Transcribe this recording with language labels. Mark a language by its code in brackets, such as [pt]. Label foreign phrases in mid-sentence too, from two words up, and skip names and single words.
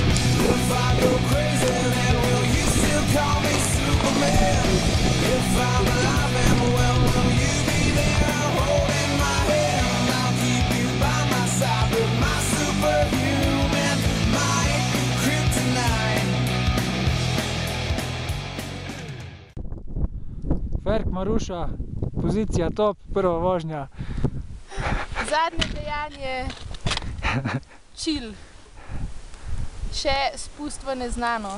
[en] If I go crazy, then will you still call me Superman? If I'm alive and well, will you be there holding my hand? I'll keep you by my side with my superhuman might, kryptonite. [sl] Ferk, Maruša, pozicija top, prva vožnja. Zadnje dejanje, chill. Še spust v neznano.